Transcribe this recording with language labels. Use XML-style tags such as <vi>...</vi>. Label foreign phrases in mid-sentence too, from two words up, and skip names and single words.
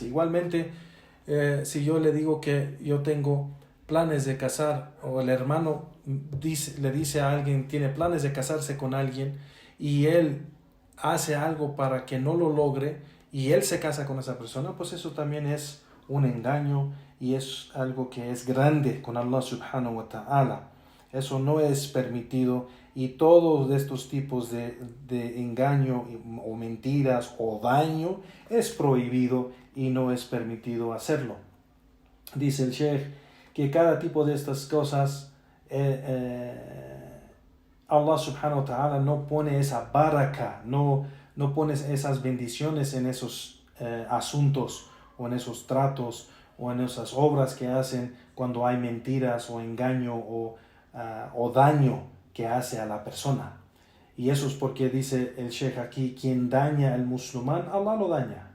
<es>Igualmente, si yo le digo que yo tengo planes de casar, o el hermano le dice a alguien, tiene planes de casarse con alguien, y él hace algo para que no lo logre, y él se casa con esa persona, pues eso también es un engaño y es algo que es grande con</es> <ar>الله سبحانه وتعالى.</ar> <es>Eso no es permitido, y todos estos tipos de engaño o mentiras o daño es prohibido y no es permitido hacerlo. Dice el Sheikh que cada tipo de estas cosas</es> <ar>الله سبحانه وتعالى</ar> <es>no pone esa baraka, no pone esas bendiciones en esos asuntos o en esos tratos o en esas obras que hacen cuando hay mentiras o engaño o daño que hace a la persona. Y eso es porque dice el Sheikh aquí, quien daña al musulmán, Allah lo daña.</es>